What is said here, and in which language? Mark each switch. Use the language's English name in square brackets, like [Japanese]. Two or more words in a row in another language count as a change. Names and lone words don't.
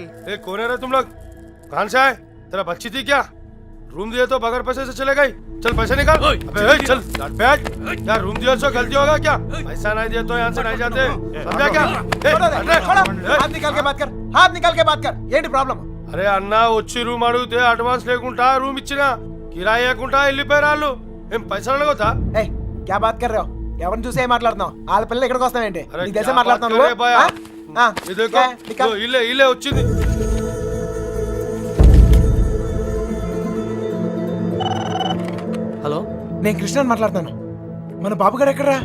[Hindi] ए, कौन है रे तुम लोग? कहाँ से आए? तेरा बच्ची थी क्या? रूम दिए तो बगैर पैसे से चले गई. चल पैसे निकाल. अबे चल बैठ. यार रूम दिया तो गलती होगा क्या? पैसा नहीं दिए तो यहाँ से नहीं जाते. समझा क्या? हाथ निकाल के बात कर, हाथ निकाल के बात कर. [Telugu] ఏంటి ప్రాబ్లం? అరే అన్న, వచ్చి రూమ్ అడిగితే అడ్వాన్స్ లేకుండా రూమ్ ఇచ్చినా, కిరాయి లేకుండా వెళ్ళిపోయారు వాళ్ళు. ఏం పైసలు అడగొద్దా? [Hindi] ए क्या बात कर रहे हो? [Telugu] ఎవరిని చూసే మాట్లాడుతున్నావు? వాళ్ళ పిల్లలు ఇక్కడికి వస్తావేంటి? నీకు తెలిసే మాట్లాడుతున్నావు. ఇల్లే ఇల్లే వచ్చింది. హలో, నేను కృష్ణని మాట్లాడుతాను. మన బాబు గారు ఎక్కడరా?